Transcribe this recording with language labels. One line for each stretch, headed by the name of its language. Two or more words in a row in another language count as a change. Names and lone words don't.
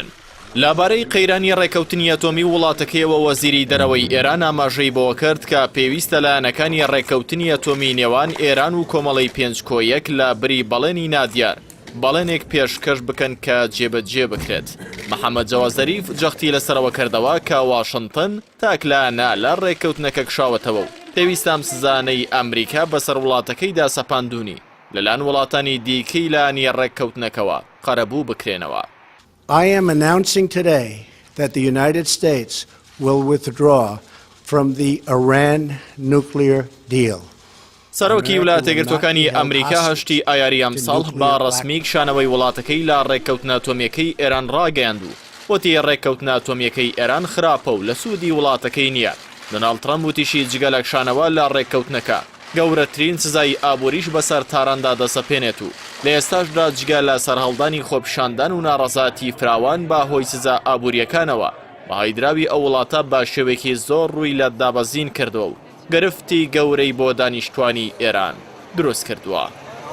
Central Kurdish: لەبارەی قەیرانی ڕێککەوتنی ئەتۆمی وڵاتەکەیەوە وەزیری دەرەوەی ئێران ئاماژەی بۆ کرد کە پێویستە لایەنەکانی ڕێککەوتنی ئەتۆمی نێوان ئێران و کۆمەڵەی پێنجکۆیەک لە بری بەڵێنی نادیار بەڵێنێک پێشکەش بکەن کە جێبەجێ بکرێت. محەممەد جەواد زەریف جەختی لەسەرەوە کردەوە کە واشنتن تاکلانە لە ڕێککەوتنەکە کشاوەتەوە و پێویستە ئەم سزانەی ئەمریکا بەسەر وڵاتەکەیدا سەپاندوونی لەلایەن وڵاتانی دیکەی لایەنی ڕێککەوتنەکەوە قەرەبوو بکرێنەوە.
English: I am announcing today that the United States will withdraw from the Iran nuclear deal.
Central Kurdish: سەرۆکی ویلایەتە یەکگرتووەکانی ئەمریکا هەشتی ئایاری ئەمساڵ بە ڕەسمی کشانەوەی وڵاتەکەی لە ڕێککەوتنە ئەتۆمیەکەی ئێران ڕاگەیاند و وتی ڕێککەوتنە ئەتۆمیەکەی ئێران خراپە و لە سوودی وڵاتەکەی نییە. دۆناڵد ترەمپ وتیشی جگە لە کشانەوە لە ڕێککەوتنەکە گەورەترین سزای ئابووریش بەسەر تاراندا دەسەپێنێت و لە ئێستاشدا جگە لە سەرهەڵدانی خۆپیشاندان و ناڕەزاتی فراوان بە هۆی سزا ئابووریەکانەوە بەهایدراوی ئەو وڵاتە بە شێوەیەکی زۆر ڕووی لە دابەزین کردووە و گرفتی گەورەی بۆ دانیشتوانی ئێران دروست کردووە.